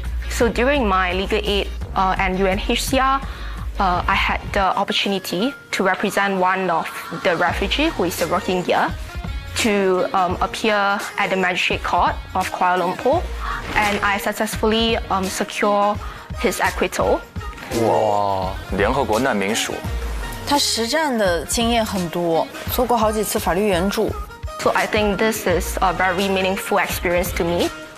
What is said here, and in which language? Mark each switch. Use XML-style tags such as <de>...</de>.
<en>So during my legal aid and UNHCR, I had the opportunity to represent one of the refugee who is a Rohingya to appear at the Magistrate Court of Kuala Lumpur, and I successfully secure his acquittal.</en> <zh>哇，联合国难民署。他实战的经验很多，做过好几次法律援助。</zh> <en>So I think this is a very meaningful experience to me.</en>